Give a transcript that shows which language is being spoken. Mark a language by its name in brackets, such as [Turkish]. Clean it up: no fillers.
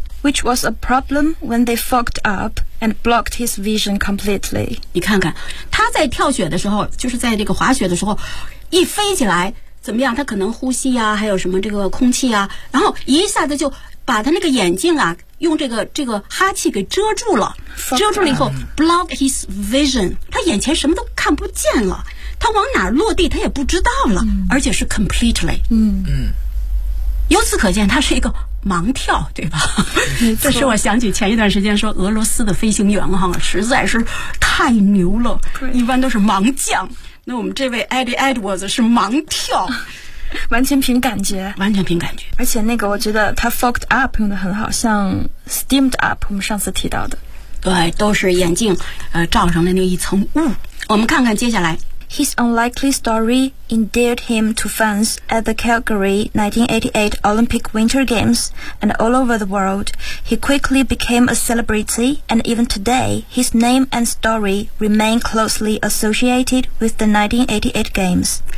[English] Which was a problem when they fogged up and blocked his vision completely [Chinese] 你看看他在跳雪的时候就是在这个滑雪的时候一飞起来怎么样他可能呼吸啊还有什么这个空气啊然后一下子就把他那个眼镜啊用这个哈气给遮住了遮住了以后 [English] block his vision [Chinese] 他眼前什么都看不见了他往哪落地他也不知道了、嗯、而且是 completely 嗯嗯由此可见他是一个盲跳对吧这是我想起前一段时间说俄罗斯的飞行员哈实在是太牛了一般都是盲降那我们这位 Eddie Edwards 是盲跳完全凭感觉完全凭感觉而且那个我觉得他 fogged up 用得很好像 steamed up 我们上次提到的对都是眼镜罩上的那一层雾、嗯、我们看看接下来 [English] His unlikely story endeared him to fans at the Calgary 1988 Olympic Winter Games and all over the world He quickly became a celebrity and even today his name and story remain closely associated with the 1988 Games